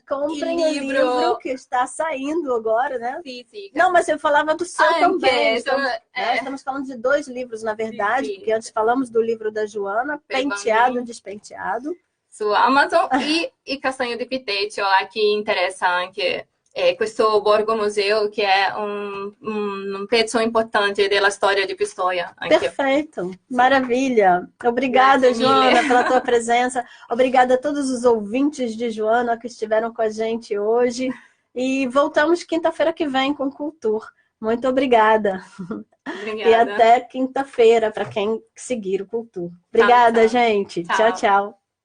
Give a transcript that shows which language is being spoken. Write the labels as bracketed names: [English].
[Portuguese] comprem o livro que está saindo agora, né? Sim, sim. Não, mas eu falava do seu também. Estamos falando de 2 livros, na verdade, porque antes falamos do livro da Joana, Penteado e Despenteado. [Italian] Su Amazon e Castagno di Piteccio, a chi interessa anche questo Borgo Museo, che è un pezzo importante della storia di Pistoia. Anche. [Portuguese] Perfeito, maravilha. Obrigada, Joana, pela tua presença. Obrigada a todos os ouvintes de Joana que estiveram com a gente hoje. E voltamos quinta-feira que vem com Cultura. Muito obrigada. Obrigada. E até quinta-feira, para quem seguir o Cultura. Obrigada, gente. Tchau, tchau.